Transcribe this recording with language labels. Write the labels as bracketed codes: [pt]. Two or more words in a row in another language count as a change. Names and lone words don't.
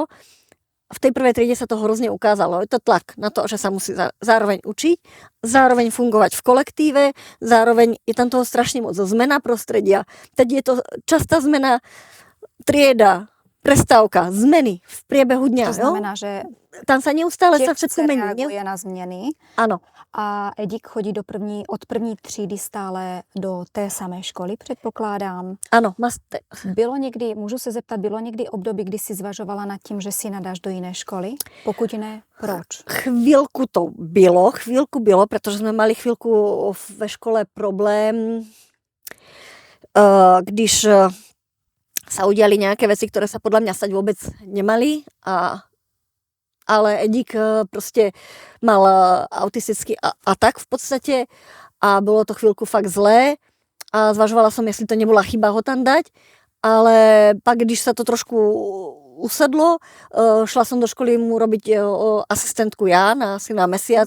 [sk] V tej prvej triede sa to hrozne ukázalo. Je to tlak na to, že sa musí zároveň učiť, zároveň fungovať v kolektíve, zároveň je tam toho strašne moc zmena prostredia. Teď je to častá zmena trieda, prestávka, zmeny v priebehu dňa. To znamená, že tam sa neustále sa všetko mení. [cs] Reaguje na změny. [sk] Áno. [cs] A Edik chodí od první třídy stále do té samé školy, předpokládám. [sk] Áno. [cs] Můžu se zeptat, bylo někdy období, kdy si zvažovala nad tím, že si nadáš do jiné školy? Pokud ne, proč? [sk] Chvíľku bylo, pretože sme mali chvíľku ve škole problém, když sa udiali nejaké veci, ktoré sa podľa mňa stať vôbec nemali, ale Edik proste mal autistický atak v podstate a bolo to chvíľku fakt zlé a zvažovala som, jestli to nebola chyba ho tam dať, ale pak, když sa to trošku usedlo, šla som do školy mu robiť asistentku ja asi na mesiac.